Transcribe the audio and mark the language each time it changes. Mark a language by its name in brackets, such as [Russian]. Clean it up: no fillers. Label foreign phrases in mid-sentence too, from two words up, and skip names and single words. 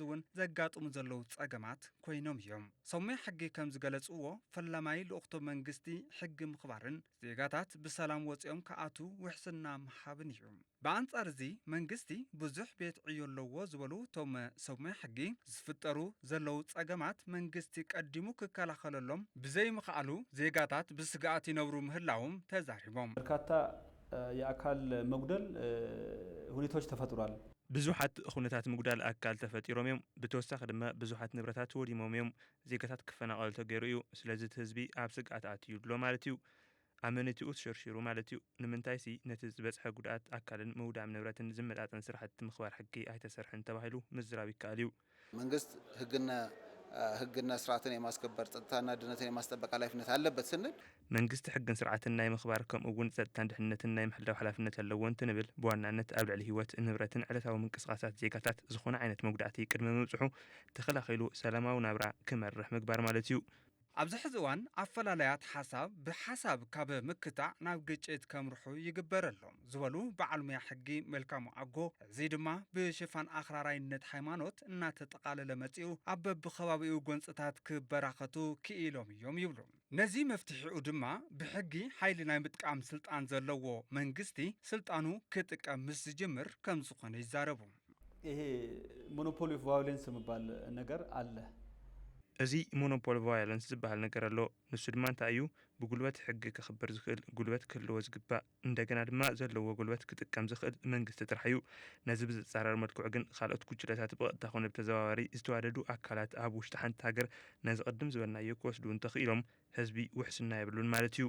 [Tigrinya] እውን ዘጋጥሙ ዘለዉ ጸገማት ኮይኖም እዮም ሰሙይ ሕጊ ከም ዝገለጽዎ ፈላማይ ልኡኽቶ መንግስቲ ሕጊ ምኽባርን ዜጋታት ብሰላም ወፂኦም ከኣቱ ውሕስና ምሃብን እዩ በአንጻር እዚ መንግስቲ ብዙሕ ቤት ዕዮ ኣለዎ ዝበሉ ቶም ሰሙይ ሕጊ ዝፍጠሩ ዘለዉ ጸገማት መንግስቲ ቀዲሙ ክከላኸለሎም ብዘይ ምኽኣሉ ዜጋታት ብስጋኣት ይነብሩ ምህላዎም ተዛሪቦም [Amharic] በርካታ የአካል መጉደል ሁኔታዎች ተፈጥሯል [Tigrinya] ብዙሓት ኩነታት ምጉዳል ኣካል ተፈጢሮም እዮም ብተወሳኺ ድማ ብዙሓት ንብረታት ወዲሞም እዮም ዜጋታት ክፈናቐሉ ተገይሩ እዩ ስለዚ ህዝቢ ኣብ ስጋኣት ኣትዩ ኣሎ ማለት እዩ ኣመነቲኡ ተሸርሺሩ ማለት እዩ ንምንታይ ሲ ነቲ ዝበፅሐ ጉድኣት ኣካልን ምውዳም ንብረትን ዝመጣጠን ስራሕቲ ምኽባር ሕጊ ኣይተሰርሐን ተባሂሉ ምዝራብ ይከኣል እዩ [Amharic] መንግስት ህግና ስርዓትን የማስከበር ጸጥታና ድህነትን የማስጠበቅ ኃላፊነት አለበት ስንል [Tigrinya] መንግስት ሕግን ስርዓትን ናይ ምኽባር ከምኡ እውን ጸጥታን ድህነትን ናይ ምሕላው ሓላፍነት ኣለዎ እንትንብል ብዋናነት ኣብ ልዕሊ ህይወት ንብረትን ዕለታዊ ምንቅስቓሳት ዜጋታት ዝኾነ ዓይነት መጉዳእቲ ቅድሚ ምብጽሑ ተኸላኺሉ ሰላማዊ ናብራ ክመርሕ ምግባር ማለት እዩ ኣብዚ ሕዚ እዋን ኣፈላላያት ሓሳብ ብሓሳብ ካብ ምክታዕ ናብ ግጭት ከምርሑ ይግበረሎም ዝበሉ በዓል ሞያ ሕጊ መልካሙ ኣጎ እዚ ድማ ብሽፋን ኣኽራራይነት ሃይማኖት እናተጠቃለለ መጺኡ ኣብ በብኸባቢኡ ጎንፅታት ክበራኸቱ ክኢሎም እዮም ይብሉ ነዚ መፍትሒኡ ድማ ብሕጊ ሓይሊ ናይ ምጥቃም ስልጣን ዘለዎ መንግስቲ ስልጣኑ ክጥቀም ምስ ዝጅምር ከም ዝኾነ ይዛረቡ [Amharic] ይሄ [English] monopoly of violence [Amharic] የሚባል ነገር አለ [Tigrinya] እዚ [English] monopoly violence [Tigrinya] ዝበሃል ነገር ኣሎ ንሱ ድማ እንታይ እዩ ብጉልበት ሕጊ ክኽበር ዝኽእል ጉልበት ክህልዎ ዝግባእ እንደገና ድማ ዘለዎ ጉልበት ክጥቀም ዝኽእል መንግስቲ ጥራሕ እዩ ነዚ ብዝፃረር መልክዑ ግን ካልኦት ጉጅለታት ብቐጥታ ኮነ ብተዘዋዋሪ ዝተዋደዱ ኣካላት ኣብ ውሽጢ ሓንቲ ሃገር ነዚ ቅድም ዝበልናዮ ክወስዱ እንተኽኢሎም ህዝቢ ውሕስና የብሉን ማለት እዩ